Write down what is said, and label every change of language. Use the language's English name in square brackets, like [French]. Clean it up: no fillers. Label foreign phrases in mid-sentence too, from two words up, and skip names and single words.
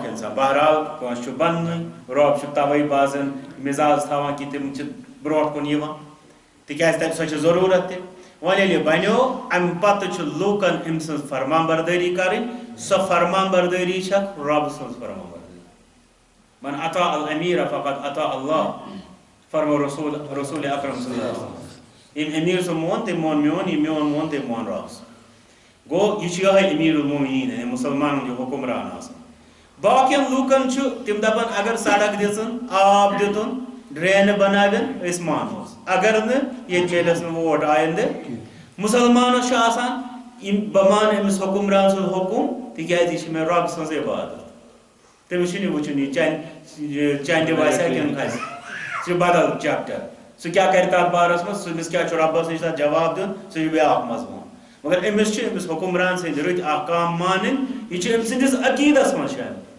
[Kashmiri] انسان بہرحال کٲنٛسہِ چھُ بننُے رۄب چھُ توے بازن مزاج تھاوان کہ تِم چھِ برونٛٹھ کُن یِوان تِکیٛازِ تتہِ سۄ چھِ ضروٗرت تہِ وۄنۍ ییٚلہِ بنیو امہِ پتہٕ چھُ لوٗکن أمۍ سٕنٛز فرمان بردٲری کرٕنۍ سۄ فرمان بردٲری چھکھ رۄب سٕنٛز فرمان بردٲری [Arabic] من اطاع الامیر فقد اطاع اللہ [Kashmiri] فرمو رسول اکرم صلی اللہ علیہ وسلم یم امیر سُنٛد مون تٔمۍ مون میون یہِ میون مون تٔمۍ مون رۄبس گوٚو یہِ چھُ یِہوٚے امیر المومنیٖن یعنی مُسلمانن ہُنٛد یہِ حُکمران آسان باقین لوٗکن چھُ تِم دپان اگر سڑک دِژٕن آب دِتُن ڈرینہٕ بناوٮ۪ن أسۍ مانہوس اگر نہٕ ییٚتہِ چلٮ۪س نہٕ ووٹ آیندٕ مُسلمانس چھُ آسان بہٕ مانہٕ أمِس حُکمران سُنٛد حُکُم تِکیٛازِ یہِ چھِ مےٚ رۄبہٕ سٕنٛز عبادت تٔمِس چھُنہٕ یہِ وٕچھُن یہِ چندِ واسیا کِنہٕ کھسہِ سُہ چھُ بدل چیپٹر سُہ کیٛاہ کرِ تتھ بارس منٛز سُمِس کیٛاہ چھُ رۄبس نِش تتھ جواب دیُن سُہ چھُ بیٛاکھ مضموٗن مگر أمِس چھِ أمِس حُکمران سٕنٛدۍ رٕتۍ احکام مانٕنۍ یہِ چھُ أمۍ سٕنٛدِس عقیٖدس منٛز شٲمِل